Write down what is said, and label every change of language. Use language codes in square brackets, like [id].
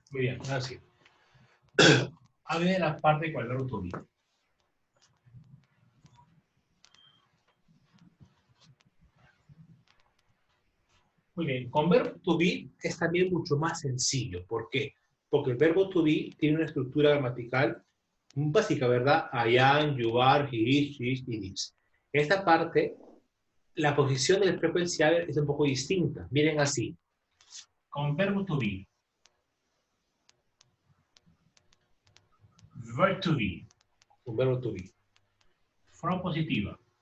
[es] Muy bien, ahora sí. Ahora viene la parte con el verbo to be. Muy bien, con verbo to be es también mucho más sencillo. ¿Por qué? Porque el verbo to be tiene una estructura gramatical Básica, ¿verdad? [en] I am, you are, he is, she is, it is. [es] Esta parte, la posición del frecuencial es un poco distinta. Miren así. Con verbo to be. Verb to be. Un verbo to be. Forma positiva.